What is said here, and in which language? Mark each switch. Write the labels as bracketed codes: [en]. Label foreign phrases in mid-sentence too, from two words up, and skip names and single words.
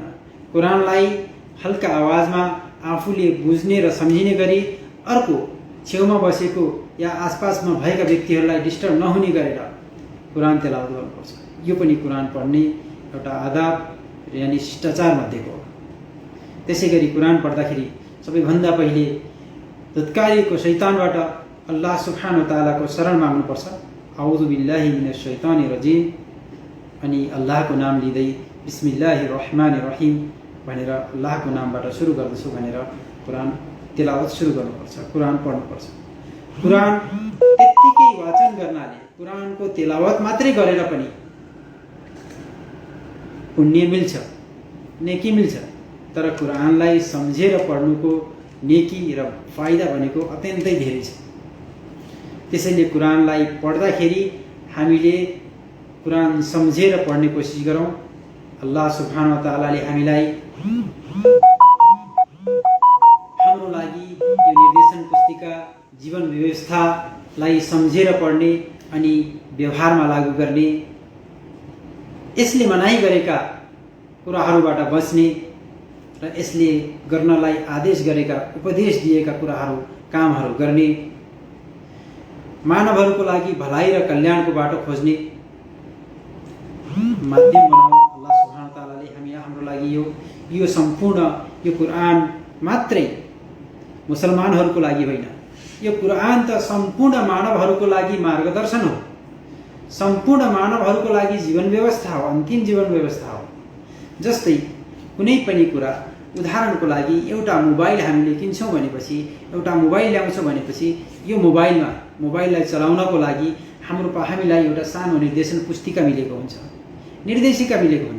[ne] कुरानलाई हल्का आवाजमा आफूले बुझ्ने र सम्झिने गरी अर्को छेउमा बसेको या आसपासमा भएका व्यक्तिहरूलाई डिस्टर्ब नहुने गरेर कुरान तेलावत गर्नुपर्छ। यो पनि कुरान पढ्ने एउटा आदाब यानि शिष्टाचार मध्येको हो। त्यसै गरी कुरान पढ्दाखेरि सबैभन्दा पहिले धुत्कारीको शैतानबाट [ar] الله سبحانه وتعالى [ne] शरण माग्नुपर्छ। [ar] أعوذ بالله من الشيطان الرجيم, [ne] अनि अल्लाहको नाम लिँदै [ar] بسم الله الرحمن الرحيم [ne] भनेर अल्लाहको नामबाट सुरु गर्दछु भनेर कुरान तेलावत सुरु गर्नुपर्छ, कुरान पढ्नुपर्छ। कुरान त्यत्तिकै वाचन गर्नाले, कुरानको तेलावत मात्रै गरेर पनि पुण्य मिल्छ, नेकी मिल्छ। तर कुरानलाई सम्झेर पढ्नुको नेकी र फाइदा भनेको अत्यन्तै धेरै छ। त्यसैले कुरानलाई पढ्दाखेरि हामीले कुरान सम्झेर पढ्ने कोसिस गरौँ। [ar] الله سبحانه وتعالى [ne] हामीलाई हाम्रो लागि यो निर्देशन पुस्तिका, जीवन व्यवस्थालाई सम्झेर पढ्ने अनि व्यवहारमा लागू गर्ने, यसले मनाही गरेका कुराहरूबाट बच्ने र यसले गर्नलाई आदेश गरेका, उपदेश दिएका कुराहरू, कामहरू गर्ने, मानवहरूको लागि भलाइ र कल्याणको बाटो खोज्ने माध्यम बनाऊ। [ar] الله سبحانه وتعالى [ne] हाम्रो लागि यो सम्पूर्ण यो कुरान मात्रै मुसलमानहरूको लागि होइन, यो कुरान त सम्पूर्ण मानवहरूको लागि मार्गदर्शन हो, सम्पूर्ण मानवहरूको लागि जीवन व्यवस्था हो, अन्तिम जीवन व्यवस्था हो। जस्तै कुनै पनि कुरा, उदाहरणको लागि एउटा मोबाइल हामीले किन्छौँ भनेपछि, एउटा मोबाइल ल्याउँछौँ भनेपछि यो मोबाइललाई चलाउनको लागि हामीलाई एउटा सानो निर्देशन पुस्तिका मिलेको हुन्छ, निर्देशिका मिलेको हुन्छ।